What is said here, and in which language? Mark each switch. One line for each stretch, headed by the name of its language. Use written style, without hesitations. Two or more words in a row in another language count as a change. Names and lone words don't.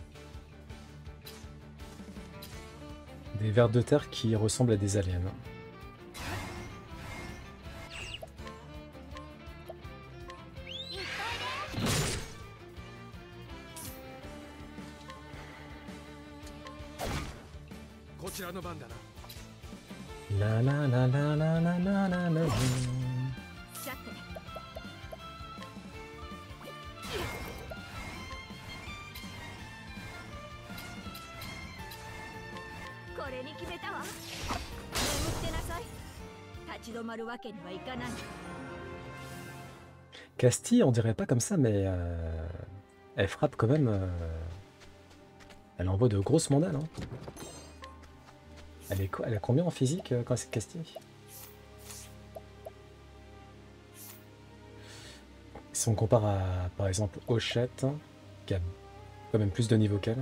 French: Des vers de terre qui ressemblent à des aliens.
Japanese: 行っといで。こちらの番だな La la la la la la la la la. さて。これに決めたわ。眠ってなさい。立ち止まるわけにはいかない。
French: Castille, on dirait pas comme ça, mais elle frappe quand même. Elle envoie de grosses mandales. Hein. Elle a combien en physique quand c'est Castille? Si on compare à, par exemple, Hochette, qui a quand même plus de niveau qu'elle.